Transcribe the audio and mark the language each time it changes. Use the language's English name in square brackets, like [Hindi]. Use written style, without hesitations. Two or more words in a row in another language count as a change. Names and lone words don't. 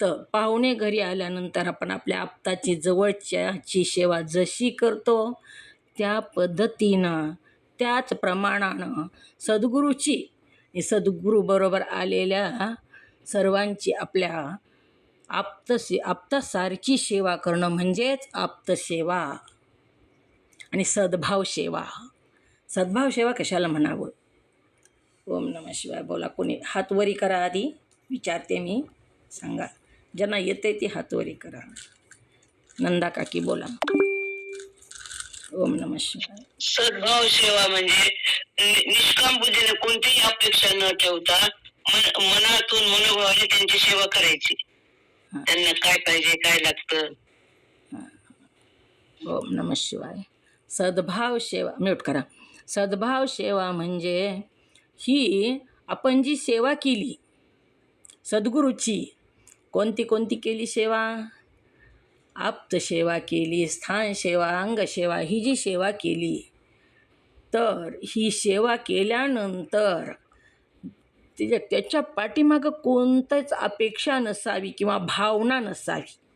[Marathi] पाहुणे घरी आल्यानंतर आपण आपल्या आप्ताची जवळच्याची सेवा जशी करतो त्या पद्धतीनं त्याच प्रमाणानं सद्गुरूची सद्गुरूबरोबर आलेल्या सर्वांची आपल्या आप्तासारखी सेवा करणं म्हणजेच आप्तसेवा. आणि सद्भाव सेवा. सद्भाव सेवा कशाला म्हणावं? [Sanskrit] ओम नमः शिवाय. [Marathi] बोला. कोणी हातवरी करा. आधी विचारते मी, सांगा. ज्यांना येते ते हातवरी करा. नंदा काकी बोला. [Sanskrit] ओम नमः शिवाय. [Marathi] सद्भाव सेवा म्हणजे निष्काम बुद्धीने कोणतीही अपेक्षा न ठेवता मनातून मनोभावाने त्यांची सेवा करायची. त्यांना काय पाहिजे, काय लागतं. [Sanskrit] ओम नमः शिवाय. [Marathi] सद्भाव सेवा म्यूट करा. सद्भाव सेवा म्हणजे ही आपण जी सेवा केली सद्गुरूची, कोणती केली सेवा? आप्त सेवा केली, स्थान सेवा, अंग सेवा, ही जी सेवा केली, तर ही सेवा केल्यानंतर त्याच्या पाठीमागं कोणतंच अपेक्षा नसावी किंवा भावना नसावी.